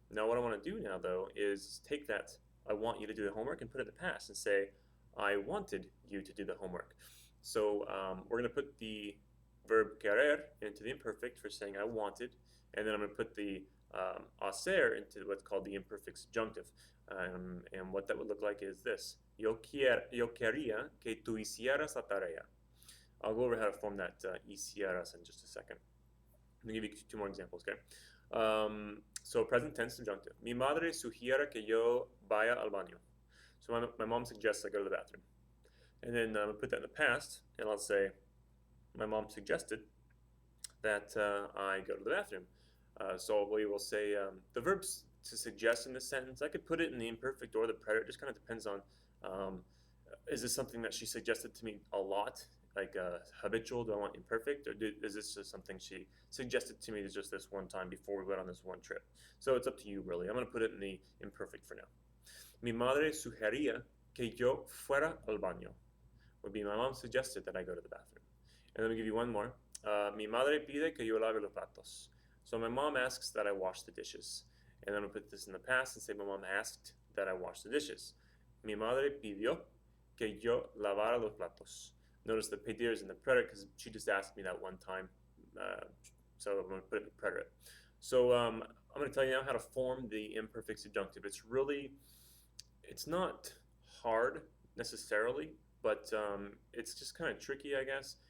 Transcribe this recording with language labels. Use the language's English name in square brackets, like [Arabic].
[English] Now what I want to do now, though, is take that I want you to do the homework and put it in the past and say, I wanted you to do the homework. So we're going to put the verb querer into the imperfect for saying I wanted, and then I'm going to put the hacer into what's called the imperfect subjunctive. And what that would look like is this. [Spanish] Yo quería que tú hicieras la tarea. [English] I'll go over how to form that hicieras in just a second. Let me give you two more examples, okay? So present tense subjunctive. [Spanish] Mi madre sugiere que yo vaya al baño. [English] So my mom suggests I go to the bathroom. And then I'm going to put that in the past, and I'll say, my mom suggested that I go to the bathroom. So we will say the verbs to suggest in this sentence, I could put it in the imperfect or the preterite. It just kind of depends on, is this something that she suggested to me a lot? Like habitual, do I want imperfect, or is this just something she suggested to me just this one time before we went on this one trip? So it's up to you, really. I'm going to put it in the imperfect for now. [Spanish] Mi madre sugería que yo fuera al baño. [English] Would be my mom suggested that I go to the bathroom. And let me give you one more. [Spanish] Mi madre pide que yo lave los platos. [English] So my mom asks that I wash the dishes. And I'm going to put this in the past and say my mom asked that I wash the dishes. [Spanish] Mi madre pidió que yo lavara los platos. [English] Notice the pedir is in the preterite because she just asked me that one time. So I'm going to put it in the preterite. So I'm going to tell you now how to form the imperfect subjunctive. It's not hard necessarily, but it's just kind of tricky, I guess.